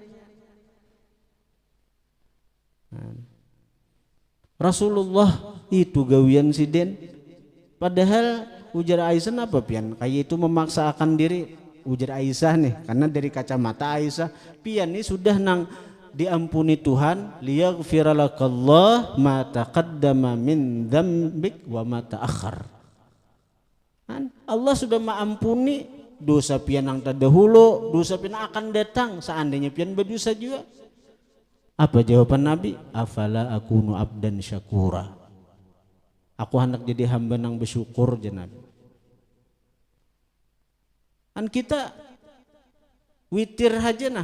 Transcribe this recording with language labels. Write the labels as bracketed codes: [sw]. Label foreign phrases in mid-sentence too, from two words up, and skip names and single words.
[bjn] Rasulullah itu gawian sidin. Padahal ujar Aisyah apa pian kayak itu memaksakan diri. Ujar Aisyah nih, karena dari kacamata Aisyah pian ini sudah nang diampuni Tuhan, [ar] ليغفر لك الله ما تقدم من ذنبك وما تأخر. [bjn] Allah sudah mengampuni dosa pian yang terdahulu, dosa pian akan datang seandainya pian berdosa juga. Apa jawaban Nabi? [ar] أفلا أكون عبدا شكورا. [bjn] Aku hendak jadi hamba nang bersyukur jenab. Kan kita witir aja nah.